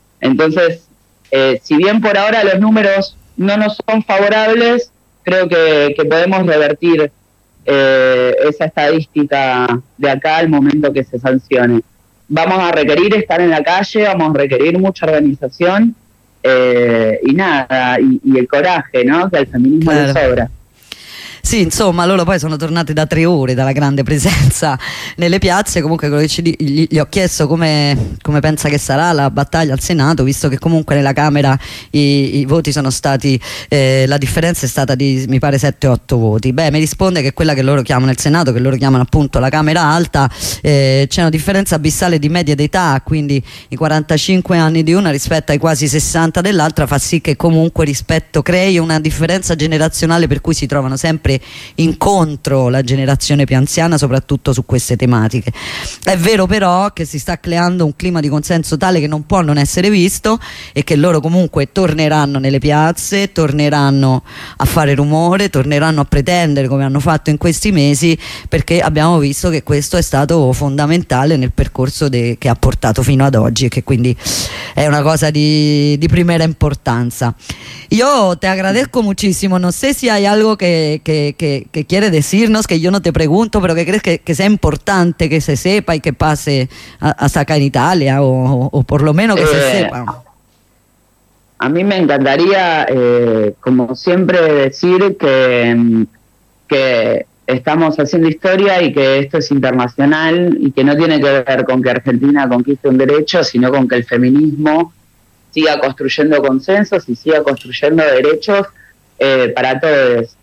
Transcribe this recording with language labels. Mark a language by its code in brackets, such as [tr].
[es] Entonces, si bien por ahora los números no nos son favorables, creo que podemos revertir esa estadística de acá al momento que se sancione. Vamos a requerir estar en la calle, vamos a requerir mucha organización y el coraje, ¿no? Que al feminismo le sobra. [it] Sì, insomma, loro poi sono tornati da 3 ore dalla grande presenza nelle piazze. Comunque quello che gli ho chiesto come pensa che sarà la battaglia al Senato, visto che comunque nella Camera i voti sono stati la differenza è stata di, mi pare, 7-8 voti. Beh, mi risponde che quella che loro chiamano il Senato, che loro chiamano appunto la Camera Alta, c'è una differenza abissale di media d'età, quindi i 45 anni di una rispetto ai quasi 60 dell'altra fa sì che comunque rispetto crei una differenza generazionale per cui si trovano sempre incontro la generazione più anziana, soprattutto su queste tematiche. È vero però che si sta creando un clima di consenso tale che non può non essere visto e che loro comunque torneranno nelle piazze, torneranno a fare rumore, torneranno a pretendere come hanno fatto in questi mesi, perché abbiamo visto che questo è stato fondamentale nel percorso che ha portato fino ad oggi e che quindi è una cosa di primera importanza. [es] Io te agradezco muchísimo, [it] non so se hai [es] algo que quiere decirnos, que yo no te pregunto, pero que crees que sea importante que se sepa y que pase hasta acá en Italia, o por lo menos que se sepa. A mí me encantaría, como siempre, decir que estamos haciendo historia y que esto es internacional y que no tiene que ver con que Argentina conquiste un derecho, sino con que el feminismo siga construyendo consensos y siga construyendo derechos para todos.